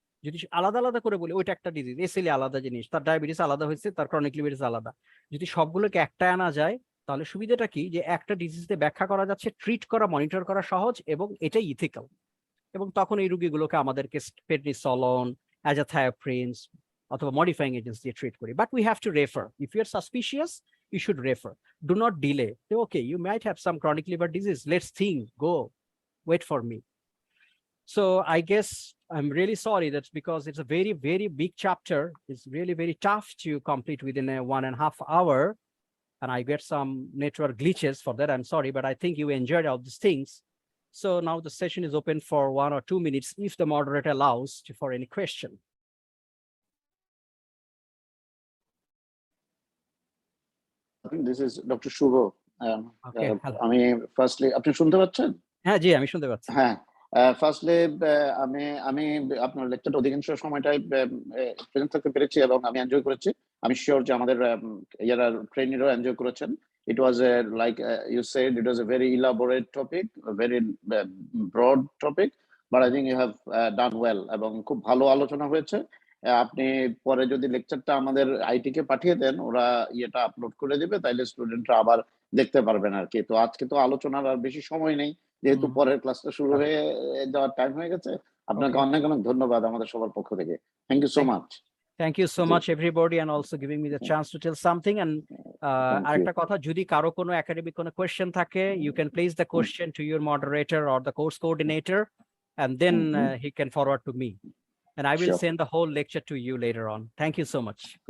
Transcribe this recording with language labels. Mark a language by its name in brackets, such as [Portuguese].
[Bangla] যদি আলাদা আলাদা করে বলি ওইটা একটা ডিজিজ, এসএলই আলাদা জিনিস, তার ডায়াবেটিস আলাদা হয়েছে, তার ক্রনিক লিভার আলাদা, যদি সবগুলোকে একটাই আনা যায় তাহলে সুবিধাটা কি যে একটা ডিজিজে ব্যাখ্যা করা যাচ্ছে, ট্রিট করা, মনিটর করা সহজ, এবং এটাই ইথিক্যাল। এবং তখন এই রোগীগুলোকে আমাদেরকে পেডনিসলন, অ্যাজাথায়োপ্রিনস অথবা মডিফাইং এজেন্টস দিয়ে ট্রিট করি। [English] But we have to refer if you are suspicious, you should refer. Do not delay. Say, okay, you might have some chronic liver disease. Let's think, go, wait for me. So I guess I'm really sorry. That's because it's a very, very big chapter. It's really very tough to complete within a 1.5 hour. And I get some network glitches for that. I'm sorry, but I think you enjoyed all these things. So now the session is open for 1 or 2 minutes if the moderator allows for any question. I think this is Dr. Shubho. Okay, hello. [Bangla] আমি firstly আপনি শুনতে পাচ্ছেন? হ্যাঁ জি আমি শুনতে পাচ্ছি। হ্যাঁ, firstly আমি আপনার লেকচারটা অধিকাংশ সময়টাই প্রেজেন্ট থাকতে পেরেছি এবং আমি এনজয় করেছি। আমি শিওর যে আমাদের ইয়ারা ট্রেনিরও এনজয় করেছেন। [English] It was like you said, it was a very elaborate topic, a very broad topic, but I think you have done well [Bangla] এবং খুব ভালো আলোচনা হয়েছে। আপনি পরে যদি লেকচারটা আমাদের আইটি কে পাঠিয়ে দেন, ওরা ইয়েটা আপলোড করে দিবে, তাইলে স্টুডেন্টরা আবার দেখতে পারবেন আর কি। তো আজকে তো আলোচনার আর বেশি সময় নেই, যেহেতু পরের ক্লাসটা শুরু হয়ে যাওয়ার টাইম হয়ে গেছে। আপনাকে অনেক অনেক ধন্যবাদ আমাদের সবার পক্ষ থেকে। [English] Thank you so much. Thank you so much everybody, and also giving me the chance to tell something. And [Bangla] arekta kotha, jodi karo kono academic kono question thake, [English] you can place the question to your moderator or the course coordinator, and then he can forward to me, and I will send the whole lecture to you later on. Thank you so much.